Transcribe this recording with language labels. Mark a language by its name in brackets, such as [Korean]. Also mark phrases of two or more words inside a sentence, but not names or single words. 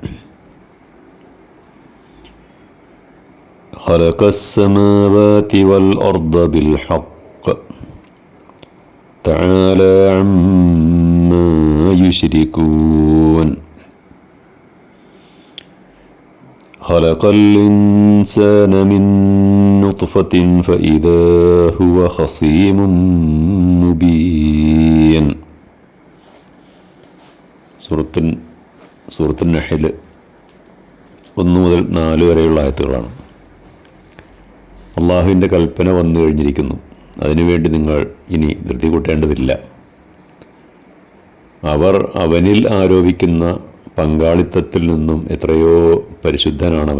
[Arabic] خلق السماوات والأرض بالحق تعالى عما يشركون. خلق الإنسان من نطفة فإذا هو خصيم مبين. [Malayalam] സൂറത്തുൻ നഹ്ൽ 1 മുതൽ 4 വരെയുള്ള ആയത്തുകളാണ്. അള്ളാഹുവിൻ്റെ കൽപ്പന വന്നു കഴിഞ്ഞിരിക്കുന്നു. അതിനുവേണ്ടി നിങ്ങൾ ഇനി ധൃതി കൂട്ടേണ്ടതില്ല. അവർ അവനിൽ ആരോപിക്കുന്ന പങ്കാളിത്തത്തിൽ നിന്നും എത്രയോ പരിശുദ്ധനാണവൻ.